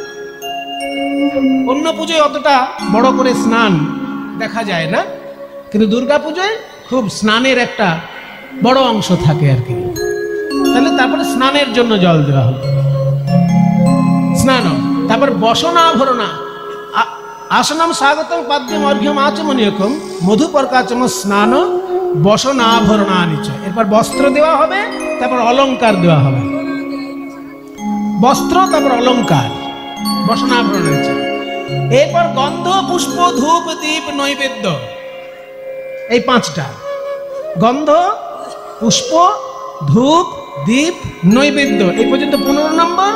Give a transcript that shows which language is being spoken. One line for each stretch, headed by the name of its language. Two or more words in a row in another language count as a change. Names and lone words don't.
Bangla: অন্য পুজোয় অতটা বড় করে স্নান দেখা যায় না, কিন্তু দুর্গা পুজোয় খুব স্নানের একটা বড় অংশ থাকে আর কি। তাহলে তারপরে স্নানের জন্য জল দেওয়া হলো, স্নান। তারপর বসনাভরণা।
Sanskrit: আসনম স্বাগতং পাদ্যম অর্ঘ্যম আচমনীয়কম মধুপর্কাচম স্নান বসনাভরণানি চ।
Bangla: এরপর বস্ত্র দেওয়া হবে, তারপর অলংকার দেওয়া হবে। বস্ত্র, তারপর অলংকার,
Sanskrit: বসনাভরণানি চ।
Bangla: এরপর গন্ধ পুষ্প ধূপ দীপ নৈবেদ্য। এই 5টা, গন্ধ পুষ্প ধূপ দীপ নৈবেদ্য, এই পর্যন্ত 15 নম্বর।